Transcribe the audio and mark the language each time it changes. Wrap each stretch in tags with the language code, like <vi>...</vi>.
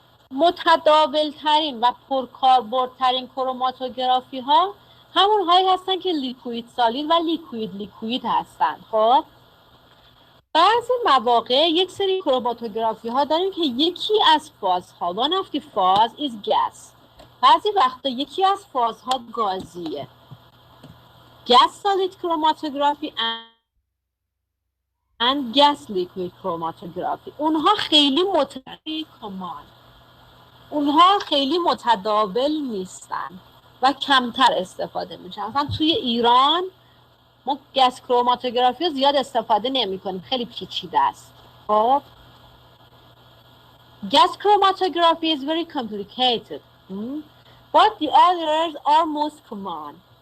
<fa>متداول ترین و پرکاربردترین کروماتوگرافی ها همون هایی هستن که لیکوید سالید و لیکوید هستن. خب بعضی مواقع یک سری کروماتوگرافی ها داریم که یکی از فازها</fa> <en>one of the phase is gas.</en> <fa>بعضی وقتا یکی از فازها گازیه.</fa> <en>gas solid chromatography and gas liquid chromatography.</en> <fa>اونها خیلی کمان. اونها خیلی متداول نیستن و کمتر استفاده میشن. مثلا توی ایران ما گس کروماتوگرافی رو زیاد استفاده نمی کنیم، خیلی پیچیده است.</fa> <en>خب gas chromatography is very complicated, but the others are most common.</en>